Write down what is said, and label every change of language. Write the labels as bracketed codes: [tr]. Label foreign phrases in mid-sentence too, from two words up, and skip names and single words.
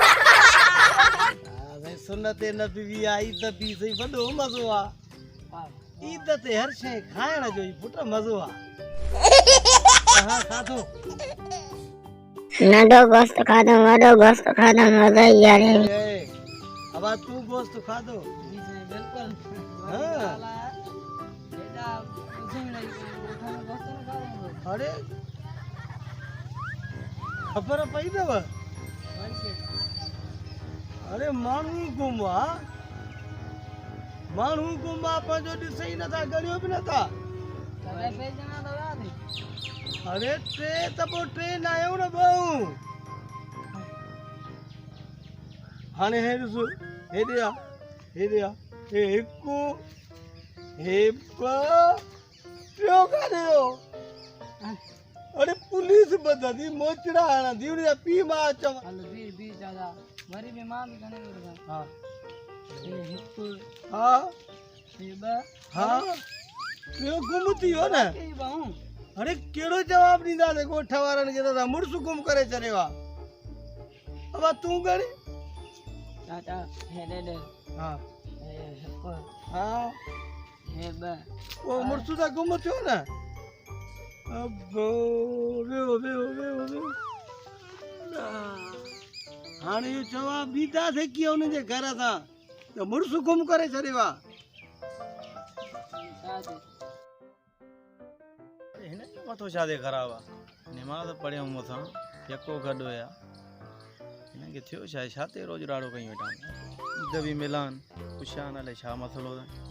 [sd] भाई सुनत नबी बि आहे ईद बि सही वॾो मज़ो आहे ईद ते हर शइ खाइण जो ई पुट मज़ो आहे हा खाधो नंढो गोश्त खाधो वॾो गोश्त खाधो मज़ो ई यार अब तू गोश्त खाधो बिल्कुल हाँ अरे खबर पई अथव अरे माण्हू गुमा पंहिंजो ॾिसे ई नथा ॻणियो बि नथा अरे टे त पोइ टे न आहियूं न ॿऊं हाणे हे ॾिस हेॾे आहे हे हिकु हे ॿ टियों काॾे वियो अरे पुलिस बददी मोचड़ा आना दीवड़ी पी मां चव हलो बी दादा वरी में मां [ur] भी गने लगा [sd] हां ये हिक हां ये ब हां टियों गुम थी हो न के बाऊ अरे केड़ो जवाब ॾींदा ने गोठ वारन के त मुर्स गुम करे चरियो आ अब तू गणी चाचा हे दे हां ये हिक हां ये ब ओ मुर्स दा गुम थियो न अब वे हाणे यो जवाब ॾींदा थे की उन जे घर सां त मुर्स गुम करे छॾियो आहे हिन जो मथो छाजे ख़राब आहे निमाज़ पढ़ियऊं मथां यको गॾु हुया हिनखे थियो छा छा ते रोज़ ॾाढो कयूं वेठा ईद बि मिलान पुछान अलाए छा मसलो आहे